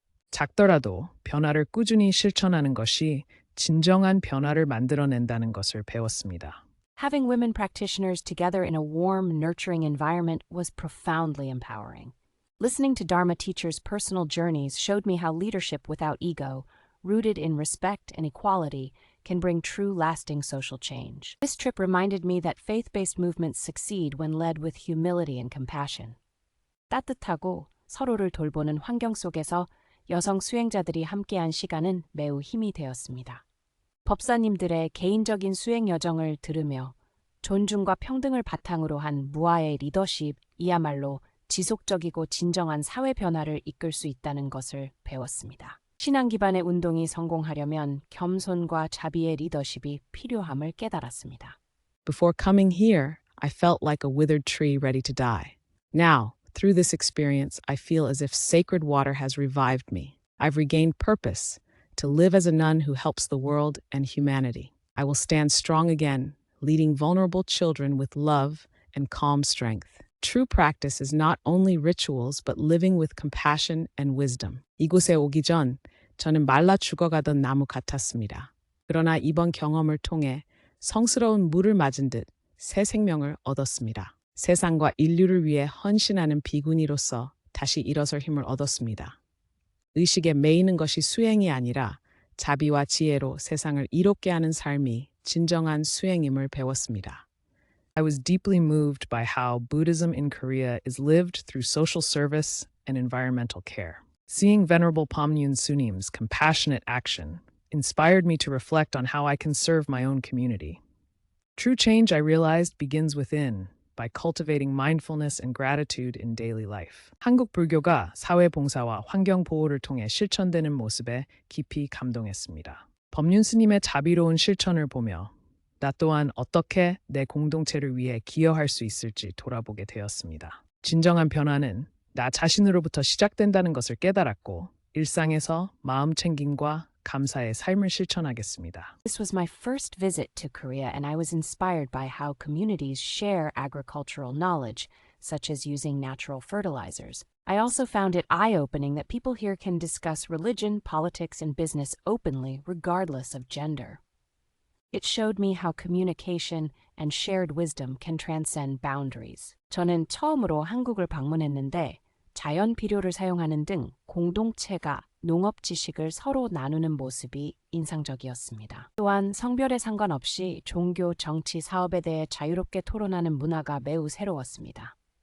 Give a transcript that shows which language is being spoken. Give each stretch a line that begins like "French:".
Korean: 작더라도 변화를 꾸준히 실천하는 것이 진정한 변화를 만들어낸다는 것을 배웠습니다.
English: Having women practitioners together in a warm, nurturing environment was profoundly empowering. Listening to Dharma teachers' personal journeys showed me how leadership without ego, rooted in respect and equality, can bring true lasting social change. This trip reminded me that faith-based movements succeed when led with humility and compassion.
Korean: 따뜻하고 서로를 돌보는 환경 속에서 여성 수행자들이 함께한 시간은 매우 힘이 되었습니다. 법사님들의 개인적인 수행 여정을 들으며 존중과 평등을 바탕으로 한 무아의 리더십이야말로 지속적이고 진정한 사회 변화를 이끌 수 있다는 것을 배웠습니다. 신앙 기반의 운동이 성공하려면 겸손과 자비의 리더십이 필요함을 깨달았습니다.
English: Before coming here, I felt like a withered tree ready to die. Now, through this experience, I feel as if sacred water has revived me. I've regained purpose to live as a nun who helps the world and humanity. I will stand strong again, leading vulnerable children with love and calm strength. True practice is not only rituals, but living with compassion and wisdom.
Korean: 이곳에 오기 전 저는 말라 죽어가던 나무 같았습니다. 그러나 이번 경험을 통해 성스러운 물을 맞은 듯 새 생명을 얻었습니다. 세상과 인류를 위해 헌신하는 비구니로서 다시 일어설 힘을 얻었습니다. 의식에 매이는 것이 수행이 아니라 자비와 지혜로 세상을 이롭게 하는 삶이 진정한 수행임을 배웠습니다.
English: I was deeply moved by how Buddhism in Korea is lived through social service and environmental care. Seeing Venerable Pomyun Sunim's compassionate action inspired me to reflect on how I can serve my own community. True change, I realized, begins within, by cultivating mindfulness and gratitude in daily life.
Korean: 한국 불교가 사회 봉사와 환경 보호를 통해 실천되는 모습에 깊이 감동했습니다. 법륜 스님의 자비로운 실천을 보며 나 또한 어떻게 내 공동체를 위해 기여할 수 있을지 돌아보게 되었습니다. 진정한 변화는 나 자신으로부터 시작된다는 것을 깨달았고 일상에서 마음 챙김과 감사의 삶을 실천하겠습니다.
English: This was my first visit to Korea, and I was inspired by how communities share agricultural knowledge, such as using natural fertilizers. I also found it eye-opening that people here can discuss religion, politics, and business openly, regardless of gender. It showed me how communication and shared wisdom can transcend boundaries.
Korean: 저는 처음으로 한국을 방문했는데 자연 비료를 사용하는 등 공동체가 농업 지식을 서로 나누는 모습이 인상적이었습니다. 또한 성별에 상관없이 종교, 정치, 사업에 대해 자유롭게 토론하는 문화가 매우 새로웠습니다.